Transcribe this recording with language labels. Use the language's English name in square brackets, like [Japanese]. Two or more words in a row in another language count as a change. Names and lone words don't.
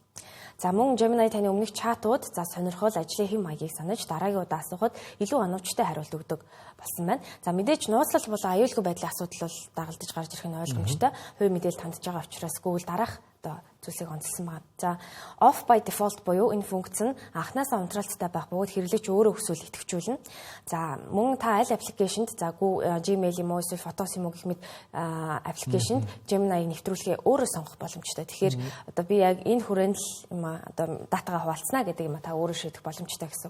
[Mongolian] За мөн Gemini таны өмнөх чатууд за сонирхол ажлын хэм маягийг санаж дараагийн удаа асуухад илүү оновчтой хариулт өгдөг болсон байна. За мэдээж нууцлал болон аюулгүй байдлын асуудал бол дагалдаж гарч ирэх нь ойлгомжтой. Хувийн мэдээлэл хандж байгаа учраас Google дараах одоо зүйлсийг онцлсан байна. За [English] off by default [Mongolian] буюу энэ функц нь анхнаасаа унтраалттай байх бөгөөд хэрэглэгч өөрөө өсвөл идэвхжүүлнэ. За мөн та аль аппликейшнд за Gmail юм уу эсвэл фотос юм уу гэх мэт аппликейшнд Gemini-г нэвтрүүлэхээ өөрөө сонгох боломжтой. Тэгэхээр одоо би яг энэ хүрээнд л юм одоо датагаа хуваалцнаа гэдэг юм та өөрөө шийдэх боломжтой гэсэн.